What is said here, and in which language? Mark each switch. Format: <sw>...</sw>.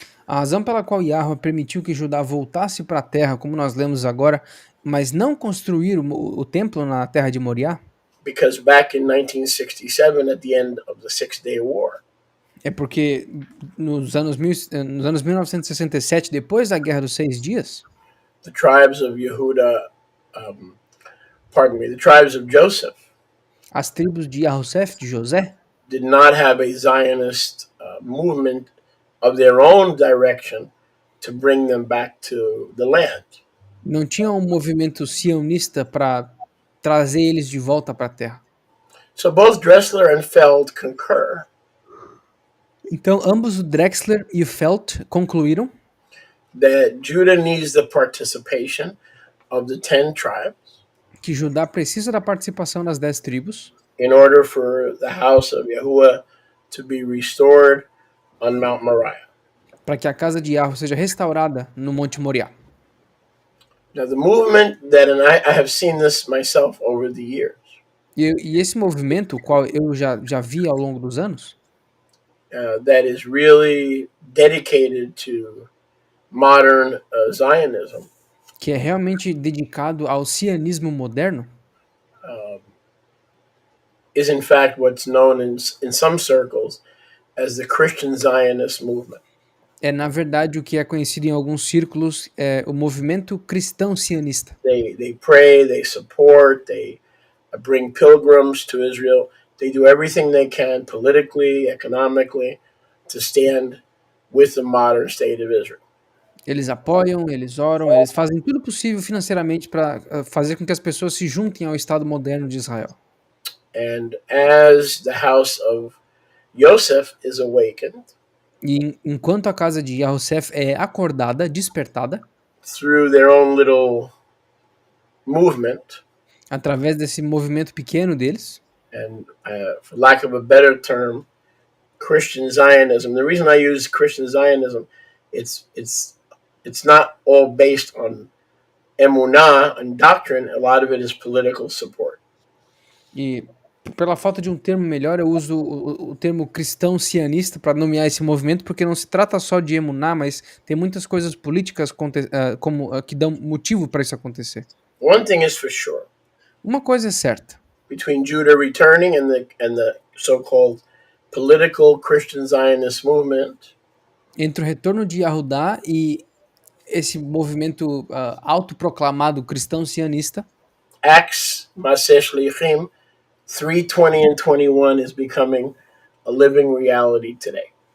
<pt>a razão pela qual Yahweh permitiu que Judá voltasse para a terra, como nós lemos agora, mas não construir o templo na terra de Moriá,</pt> <en>Because back in 1967, at the end of the Six-Day War,</en> <pt>é porque nos anos 1967, depois da Guerra dos 6 Dias,</pt> <en>the tribes of Yehuda, um, the tribes of Joseph,</en> <pt>as tribos de Yahushef, de José,</pt> <en>did not have a Zionist movement of their own direction to bring them back to the land.</en> <pt>não tinham um movimento sionista para trazer eles de volta para a terra.</pt> <en>So both Dressler and Feld concur</en> <pt>Então, ambos o Drexler e o Felt concluíram</pt> <en>that Judah needs the participation of the 10 tribes</en> <pt>que Judá precisa da participação das 10 tribos</pt> <en>in order for the house of Yahuwah to be restored on Mount Moriah.</en> <pt>para que a casa de Yahweh seja restaurada no Monte Moriá.</pt> <en>Now, the movement and I have seen this myself over the years,</en> <pt>E esse movimento, o qual eu já vi ao longo dos anos,</pt> <en>that is really dedicated to modern Zionism,</en> <pt>que é realmente dedicado ao sionismo moderno,</pt> <en>is in fact what's known in some circles as the Christian Zionist movement.</en> <pt>é na verdade o que é conhecido em alguns círculos o movimento cristão sionista.</pt> <en>They pray, they support, they bring pilgrims to Israel. They do everything they can politically, economically, to stand with the modern state of Israel.</en> <pt>Eles apoiam, eles oram, eles fazem tudo possível financeiramente para fazer com que as pessoas se juntem ao Estado moderno de Israel.</pt> <en>And as the house of Joseph is awakened</en> <pt>E enquanto a casa de Yahushef é acordada, despertada,</pt> <en>through their own little movement,</en> <pt>através desse movimento pequeno deles,</pt> <en>and for lack of a better term, Christian Zionism. The reason I use Christian Zionism, it's not all based on emunah and doctrine. A lot of it is political support.</en> <pt>e pela falta de um termo melhor, eu uso o termo cristão sionista para nomear esse movimento, porque não se trata só de emuná, mas tem muitas coisas políticas que dão motivo para isso acontecer.</pt> <en>One thing is for sure:</en> <pt>Uma coisa é certa,</pt> <en>between Judah returning and the so-called political Christian Zionist movement,</en> <pt>entre o retorno de Yahudá e esse movimento autoproclamado cristão sionista,</pt> <en>Acts Masesh Lichim 3:20 and 21 is becoming a living reality today.</en>